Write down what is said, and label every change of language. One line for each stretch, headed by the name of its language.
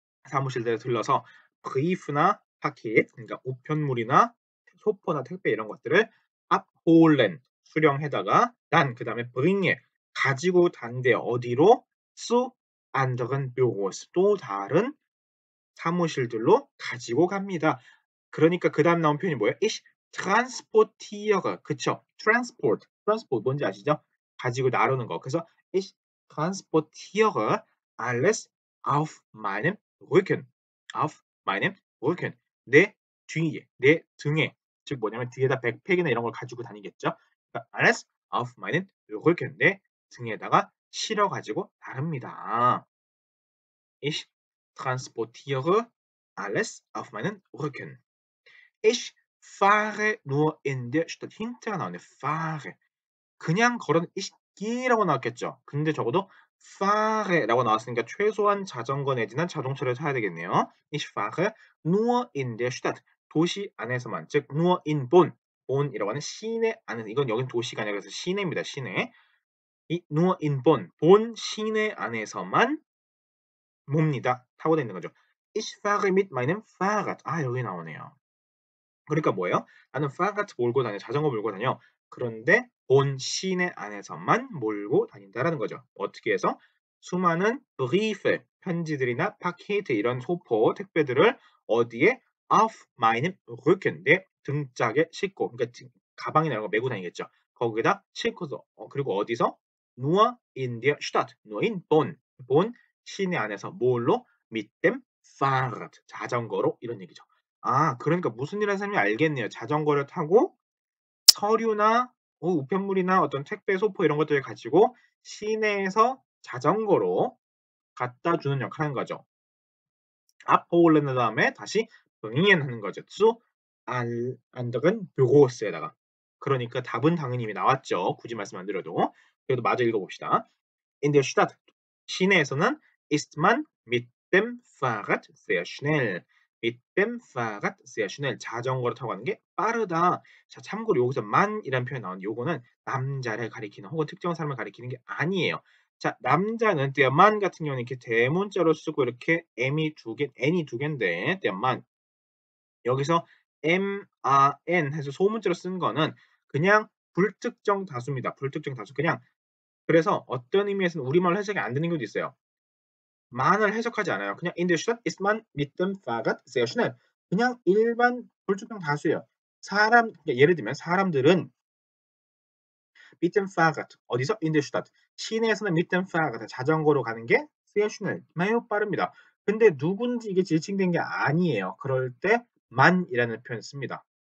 Korean: 사무실들에 들러서 브리프나 파켓 그러니까 우편물이나 소포나 택배 이런 것들을 abholen 수령해다가 그다음에 bringe 가지고 단대 어디로
German: zu anderen Büros
Korean: 또 다른 사무실들로 가지고 갑니다. 그러니까 그다음 나온 표현이 뭐예요?
German: Ich transportiere 그쵸?
Korean: transport 뭔지 아시죠? 가지고 나르는 거.
German: 그래서 ich transportiere alles auf meinem Rücken. auf meinem Rücken.
Korean: 내 뒤에, 내 등에. 즉 뭐냐면 뒤에다 백팩이나 이런 걸 가지고 다니겠죠?
German: 그러니까 alles auf meinen Rücken.
Korean: 내 등에다가 실어 가지고 나릅니다.
German: Ich transportiere alles auf meinen Rücken. Ich fahre nur in der Stadt.
Korean: 힌트가 나오네. fahre. 그냥 걸어는 ich ge라고 나왔겠죠. 근데 적어도 fahre라고 나왔으니까 최소한 자전거 내지는 자동차를 타야 되겠네요.
German: Ich fahre nur in der Stadt.
Korean: 도시 안에서만. 즉
German: nur in Bonn.
Korean: Bonn이라고 하는 시내 안에서. 이건 여긴 도시가 아니라 그래서 시내입니다. 시내. 이 nur in Bonn. 본 시내 안에서만 뭡니다. 타고 다니는 거죠.
German: Ich fahre mit meinem Fahrrad.
Korean: 여기 나오네요. 그러니까 뭐예요? 나는 Fahrrad 몰고 다녀. 자전거 몰고 다녀. 그런데 본 시내 안에서만 몰고 다닌다라는 거죠. 어떻게 해서? 수많은 Briefe, 편지들이나 Pakete 이런 소포, 택배들을 어디에?
German: Auf meinem Rücken,
Korean: 내 등짝에 싣고, 그러니까 가방이나 이런 거 메고 다니겠죠. 거기다 싣고서 그리고 어디서?
German: Nur in der Stadt, nur in Bonn,
Korean: 본 시내 안에서 뭘로?
German: Mit dem Fahrrad,
Korean: 자전거로 이런 얘기죠. 그러니까 무슨 일 하는 사람이 알겠네요. 자전거를 타고 서류나 우편물이나 어떤 택배 소포 이런 것들을 가지고 시내에서 자전거로 갖다 주는 역할을 하는 거죠. abholen 한 다음에 다시 bringen 하는 거죠. zu anderen Büros에다가. 그러니까 답은 당연히 이미 나왔죠. 굳이 말씀 안 드려도. 그래도 마저 읽어봅시다.
German: In der Stadt 시내에서는 ist man mit dem Fahrrad sehr schnell. mit dem Fahrrad sehr schnell.
Korean: 자전거를 타고 가는 게 빠르다. 자, 참고로 여기서 man이라는 표현이 나오는데 요거는 남자를 가리키는 혹은 특정한 사람을 가리키는 게 아니에요. 자, 남자는 der Mann 같은 경우는 이렇게 대문자로 쓰고 이렇게 m이 두 개, n이 두 개인데 der Mann 여기서 man 해서 소문자로 쓴 거는 그냥 불특정 다수입니다. 불특정 다수 그냥 그래서 어떤 의미에서는 우리말로 해석이 안 되는 경우도 있어요. man을 해석하지 않아요.
German: 그냥 in der Stadt ist man mit dem Fahrrad sehr schnell.
Korean: 그냥 일반 불특정 다수예요. 예를 들면 사람들은
German: mit dem Fahrrad
Korean: 어디서? in der Stadt. 시내에서는
German: mit dem Fahrrad
Korean: 자전거로 가는 게
German: sehr schnell
Korean: 매우 빠릅니다. 근데 누군지 이게 지칭된 게 아니에요. 그럴 때 man이라는 표현을 씁니다.